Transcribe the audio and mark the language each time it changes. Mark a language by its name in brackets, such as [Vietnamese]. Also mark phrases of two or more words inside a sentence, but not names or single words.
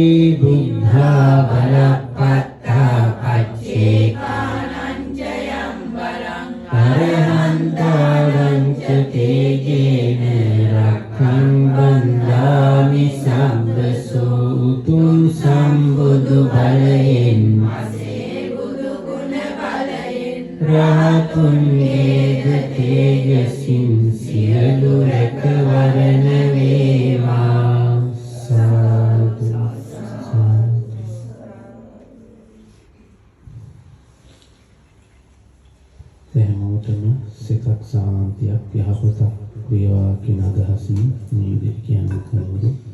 [Pali] buddha balapatta paccekananjayam balang arahantaram ca tejena rakkhan bandhami sabbaso [Sinhala] උතුම් සම්බුදු බලයෙන් මෙසේ බුදු ගුණ බලයෙන් රහතුන් ගේ තේජසින් සියලු රැකවරණ වේවා හැමෝටම සිතක් සාන්තියක් යහපතක් වේවා කියන අදහසින් මේ විදිහට කියන්න කවුරු